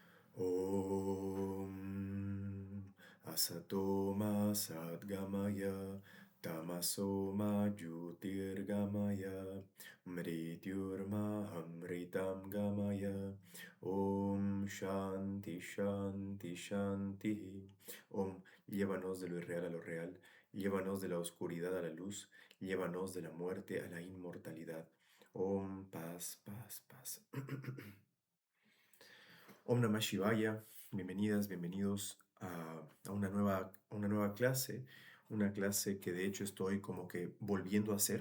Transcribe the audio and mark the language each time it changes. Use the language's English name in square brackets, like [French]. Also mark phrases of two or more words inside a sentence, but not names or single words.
[Sanskrit] Om Asatoma Sadgamaya Tamasoma Jyotirgamaya Mrityurmaham Gamaya Om Shanti Shanti Shanti. Om, [Spanish] llévanos de lo irreal a lo real, llévanos de la oscuridad a la luz, llévanos de la muerte a la inmortalidad. Om, paz, paz, paz. [Sanskrit] Om Namah Shivaya, [Spanish] bienvenidas, bienvenidos a una nueva clase, una clase que de hecho estoy como que volviendo a hacer.